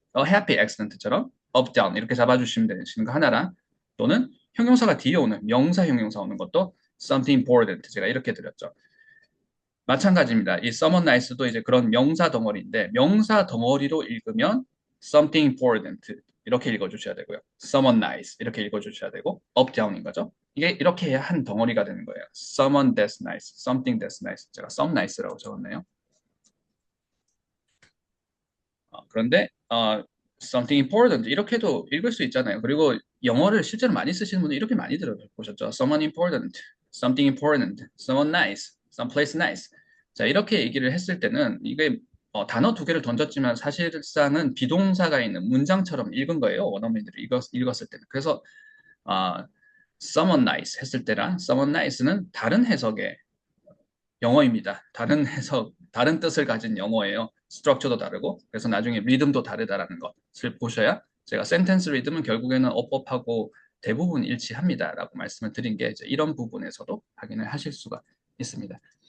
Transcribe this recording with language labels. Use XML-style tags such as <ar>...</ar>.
<en>A happy accident</en> <ko>처럼 up, down 이렇게 잡아주시면 되시는 거 하나랑 또는 형용사가 뒤에 오는 형용사 오는 것도</ko> <en>something important</en> <ko>제가 이렇게 드렸죠. 마찬가지입니다. 이</ko> <en>someone nice</en> <ko>도 이제 그런 명사 덩어리인데 명사 덩어리로 읽으면</ko> <en>something important</en> <ko>이렇게 읽어주셔야 되고요.</ko> <en>someone nice</en> <ko>이렇게 읽어주셔야 되고 up, down인 거죠. 이게 이렇게 해야 한 덩어리가 되는 거예요.</ko> <en>someone that's nice, something that's nice.</en> <ko>제가 some nice라고 적었네요. 그런데</ko> <en>something important</en> <ko>이렇게도 읽을 수 있잖아요. 그리고 영어를 실제로 많이 쓰시는 분들 이렇게 많이 들어보셨죠.</ko> <en>someone important, something important, someone nice, someplace nice.</en> <ko>자, 이렇게 얘기를 했을 때는 이게 단어 두 개를 던졌지만 사실상은 비동사가 있는 문장처럼 읽은 거예요. 원어민들이 읽었을 때는. 그래서</ko> <en>someone nice</en> <ko>했을 때랑 someone nice는 다른 해석의 영어입니다. 다른 해석, 다른 뜻을 가진 영어예요. 스트럭처도 다르고 그래서 나중에 리듬도 다르다라는 것을 보셔야 제가 센텐스 리듬은 결국에는 어법하고 대부분 일치합니다 라고 말씀을 드린 게 이제 이런 부분에서도 확인을 하실 수가 있습니다.</ko>